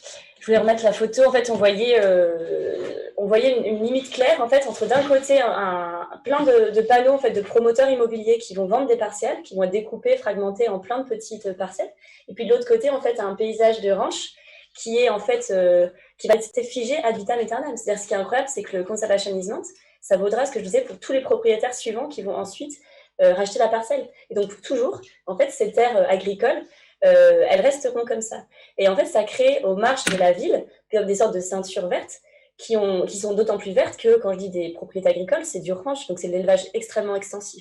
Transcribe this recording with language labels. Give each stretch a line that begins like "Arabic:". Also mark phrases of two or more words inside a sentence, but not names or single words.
French: Je voulais remettre la photo. En fait, on voyait une limite claire en fait entre d'un côté plein de panneaux en fait de promoteurs immobiliers qui vont vendre des parcelles, qui vont être découpées, fragmentées en plein de petites parcelles, et puis de l'autre côté en fait un paysage de ranch qui est en fait qui va être figé
Latin: ad vitam aeternam.
French: C'est-à-dire, ce qui est incroyable, c'est que le
English: conservation easement,
French: ça vaudra ce que je disais pour tous les propriétaires suivants qui vont ensuite racheter la parcelle. Et donc, toujours, en fait, ces terres agricoles, elles resteront comme ça. Et en fait, ça crée aux marges de la ville des sortes de ceintures vertes qui sont d'autant plus vertes que, quand je dis des propriétés agricoles, c'est du ranch, donc c'est de l'élevage extrêmement extensif.